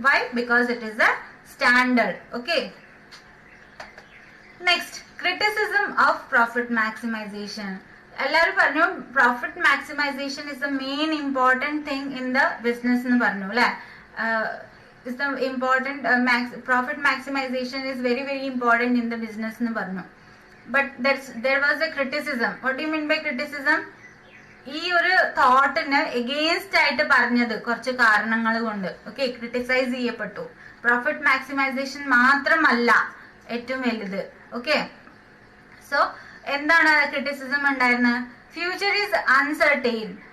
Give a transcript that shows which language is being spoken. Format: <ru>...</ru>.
<en>Why, because it is a standard. Okay, next, criticism of profit maximisation.</en> <ml>എല്ലാവരും പറഞ്ഞു</ml> <en>profit maximisation is the main important thing in the business</en> <ml>എന്ന് പറഞ്ഞു, അല്ലെ.</ml> <en>is the important profit maximisation is very very important in the business</en> <ml>എന്ന് പറഞ്ഞു.</ml> <en>But there was a criticism. What do you mean by criticism?</en> <ml>ഈ ഒരു തോട്ടിന് against ആയിട്ട് പറഞ്ഞത് കുറച്ച് കാരണങ്ങൾ കൊണ്ട്, ഓക്കെ, ക്രിട്ടിസൈസ് ചെയ്യപ്പെട്ടു. പ്രോഫിറ്റ് മാക്സിമൈസേഷൻ മാത്രമല്ല ഏറ്റവും വലുത്.</ml> <en>okay, so</en> <ml>എന്താണ്</ml> <en>criticism</en> <ml>ഉണ്ടായിരുന്നത്,</ml> <en>Future is uncertain.</en>